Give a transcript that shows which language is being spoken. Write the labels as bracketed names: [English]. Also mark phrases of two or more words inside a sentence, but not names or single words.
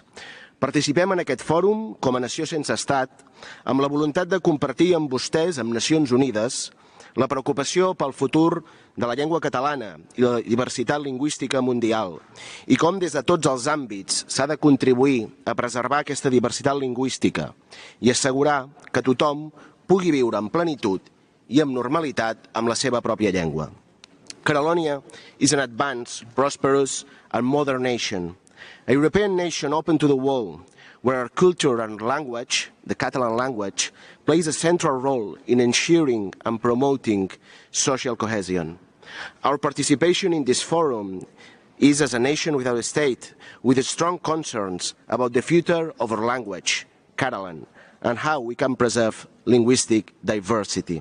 [Catalan] Participem en aquest fòrum com a nació sense estat amb la voluntat de compartir amb vostès, amb Nacions Unides, la preocupació pel futur de la llengua catalana i la diversitat lingüística mundial i com des de tots els àmbits s'ha de contribuir a preservar aquesta diversitat lingüística i assegurar que tothom pugui viure en plenitud i amb normalitat amb la seva pròpia llengua. [English] Catalonia is an advanced, prosperous and modern nation, a European nation open to the world, where our culture and language, the Catalan language, plays a central role in ensuring and promoting social cohesion. Our participation in this forum is as a nation without a state, with strong concerns about the future of our language, Catalan, and how we can preserve linguistic diversity.